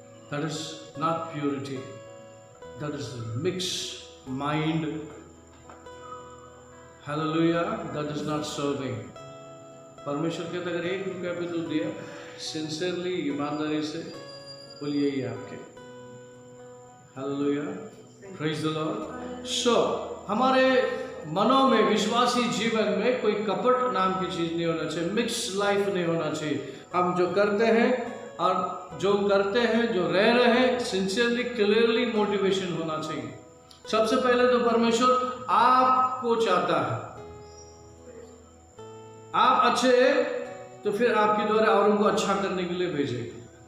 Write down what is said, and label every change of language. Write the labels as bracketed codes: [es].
[en] That is not purity. That is mixed mind. Hallelujah. That is not serving. [hi] परमेश्वर कहता है अगर 1 रुपया भी तू दिया सिंसियरली, ईमानदारी से, बोल यही है आपके। [en] Hallelujah. Praise the Lord. So हमारे [hi] मनों में, विश्वासी जीवन में कोई कपट नाम की चीज नहीं होना चाहिए, मिक्स लाइफ नहीं होना चाहिए। हम जो करते हैं और जो करते हैं, जो रह रहे हैं, सिंसियरली, क्लियरली मोटिवेशन होना चाहिए। सबसे पहले तो परमेश्वर आपको चाहता है, आप अच्छे हैं तो फिर आपके द्वारा औरों को अच्छा करने के लिए भेजेगा।